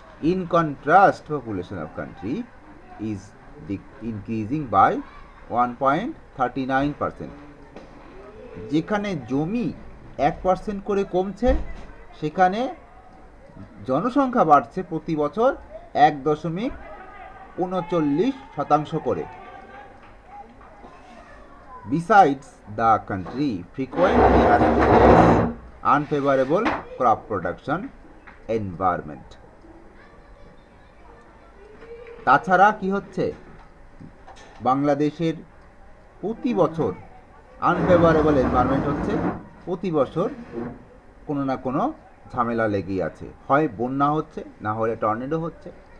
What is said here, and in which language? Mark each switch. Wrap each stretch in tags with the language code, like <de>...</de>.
<en>In contrast, population of country is increasing by 1.39%।</en> <bn>যেখানে জমি 1% করে কমছে, সেখানে জনসংখ্যা বাড়ছে প্রতি বছর 1.39% করে।</bn> <en>Besides, the country frequently has to face unfavorable crop production environment.</en> <bn>তাছাড়া কি হচ্ছে, বাংলাদেশের প্রতি বছর আনফেভারেবল এনভায়রনমেন্ট হচ্ছে, প্রতি বছর কোনো না কোনো ঝামেলা লেগেই আছে, হয় বন্যা হচ্ছে, না হলে টর্নেডো হচ্ছে।</bn>